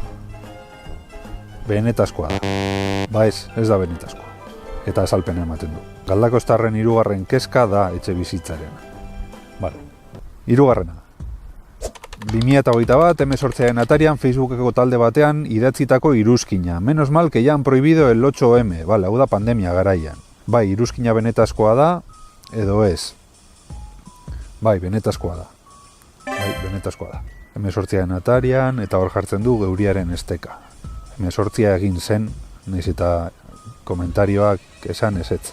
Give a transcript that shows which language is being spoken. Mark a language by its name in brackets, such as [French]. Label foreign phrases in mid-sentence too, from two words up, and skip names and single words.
[Basque] Benetazkoa da. Ba ez da benetazkoa. Eta azalpena ematen du. Galdakostarren hirugarren kezka da etxe bizitzaren. Bale. Hirugarrena. 2021, M8aren atarian Facebookeko talde batean idatzitako iruzkina. [Spanish] Menos mal que ya han prohibido el 8M. [Basque] Bale, hau da pandemia garaian. Bai, iruzkina benetazkoa da edo ez. Bai, benetazkoa da. Bai, benetazkoa da. M8aren atarian eta hor jartzen du geuriaren esteka. M8 egin zen, nahiz eta komentarioak esan ezetz.